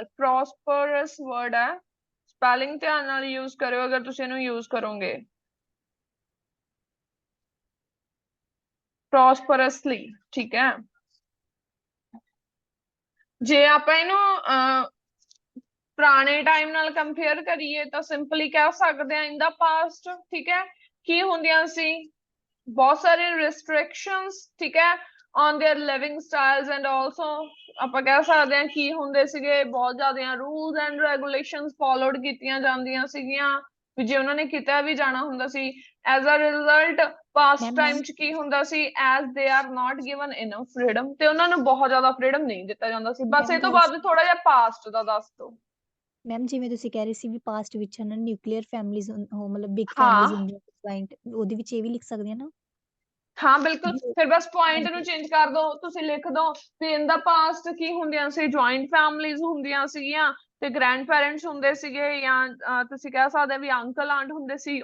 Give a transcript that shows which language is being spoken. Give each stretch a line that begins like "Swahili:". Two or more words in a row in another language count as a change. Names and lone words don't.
English: prosperous word
Punjabi: ਹੈ, ਸਪੈਲਿੰਗ ਧਿਆਨ ਨਾਲ ਯੂਜ਼ ਕਰਿਓ ਅਗਰ ਤੁਸੀਂ ਇਹਨੂੰ ਯੂਜ਼ ਕਰੋਗੇ, ਪ੍ਰੋਸਪਰਸਲੀ, ਠੀਕ ਹੈ। ਜੇ ਆਪਾਂ ਇਹਨੂੰ ਪੁਰਾਣੇ ਟਾਈਮ ਨਾਲ ਕੰਪੇਅਰ ਕਰੀਏ ਤਾਂ ਸਿੰਪਲੀ ਕਹਿ ਸਕਦੇ ਆ
English: in the past,
Punjabi: ਠੀਕ ਹੈ। ਕੀ ਹੁੰਦੀਆਂ ਸੀ, ਬਹੁਤ ਸਾਰੇ restrictions, ਠੀਕ ਹੈ,
English: on their living styles and also
Punjabi: ਆਪਾਂ ਕਹਿ ਸਕਦੇ ਹਾਂ ਕੀ ਹੁੰਦੇ ਸੀਗੇ, ਬਹੁਤ ਜ਼ਿਆਦਾ
English: rules and regulations followed
Punjabi: ਕੀਤੀਆਂ ਜਾਂਦੀਆਂ ਸੀਗੀਆਂ, ਵੀ ਜੇ ਉਹਨਾਂ ਨੇ ਕਿਤੇ ਵੀ ਜਾਣਾ ਹੁੰਦਾ ਸੀ।
English: as a result past time
Punjabi: ਚ ਕੀ ਹੁੰਦਾ ਸੀ,
English: as they are not given enough freedom,
Punjabi: ਤੇ ਉਹਨਾਂ ਨੂੰ ਬਹੁਤ ਜ਼ਿਆਦਾ freedom ਨਹੀਂ ਦਿੱਤਾ ਜਾਂਦਾ ਸੀ। ਬਸ ਇਹ ਤੋਂ ਬਾਅਦ ਥੋੜਾ ਜਿਹਾ past ਦਾ ਦੱਸ ਦਿਓ। ਮੈਮ ਜਿਵੇਂ ਤੁਸੀਂ ਕਹਿ ਰਹੇ ਸੀ ਵੀ ਪਾਸਟ ਵਿੱਚ ਹਨਾ
English: nuclear families
Punjabi: ਮਤਲਬ ਬਿਗ ਹਾਂ ਫੈਮਿਲੀਜ਼ ਹੁੰਦੀਆਂ, ਪੁਆਇੰਟ ਉਹਦੇ ਵਿੱਚ ਇਹ ਵੀ ਲਿਖ ਸਕਦੇ ਆ ਨਾ। ਹਾਂ ਬਿਲਕੁਲ, ਫਿਰ ਬਸ ਪੁਆਇੰਟ ਨੂੰ ਚੇਂਜ ਕਰ ਦੋ, ਤੁਸੀਂ ਲਿਖ ਦੋ ਵੀ
English: in the past
Punjabi: ਕੀ ਹੁੰਦੀਆਂ ਸੀ,
English: joint families
Punjabi: ਹੁੰਦੀਆਂ ਸੀਗੀਆਂ ਤੇ
English: grand parents
Punjabi: ਹੁੰਦੇ ਸੀਗੇ, ਜਾਂ ਤੁਸੀਂ ਕਹਿ ਸਕਦੇ ਵੀ
English: uncle aunt
Punjabi: ਹੁੰਦੇ ਸੀ।